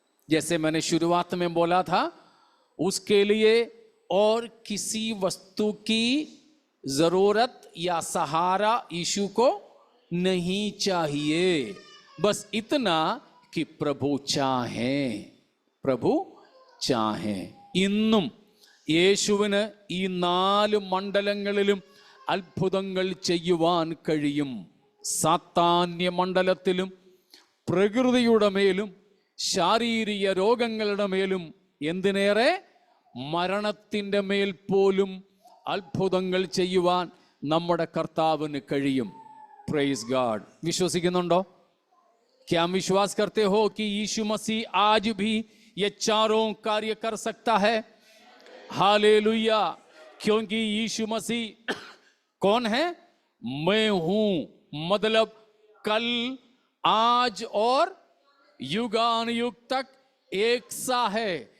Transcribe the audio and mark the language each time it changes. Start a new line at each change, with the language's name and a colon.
Hindi: जैसे मैंने शुरुआत में बोला था, उसके लिए और किसी वस्तु की जरूरत या सहारा यीशु को नहीं चाहिए. बस इतना कि प्रभु चाहें, प्रभु चाहें.
Malayalam: ഇന്നും യേശുവിന് ഈ 4 മണ്ഡലങ്ങളിലും അത്ഭുതങ്ങൾ ചെയ്യുവാൻ കഴിയും. സാത്താന്യ മണ്ഡലത്തിലും, പ്രകൃതിയുടെ മേലും, ശാരീരിക രോഗങ്ങളുടെ മേലും, എന്തിനേറെ മരണത്തിൻ്റെ മേൽ പോലും അത്ഭുതങ്ങൾ ചെയ്യുവാൻ നമ്മുടെ കർത്താവിന് കഴിയും.
English: Praise God.
Malayalam: വിശ്വസിക്കുന്നുണ്ടോ?
Hindi: क्या हम विश्वास करते हो कि यीशु मसीह आज भी ये चारों कार्य कर सकता है? हालेलुया. क्योंकि यीशु मसीह कौन है? मैं हूं. मतलब कल, आज और युगान युग तक एक सा है.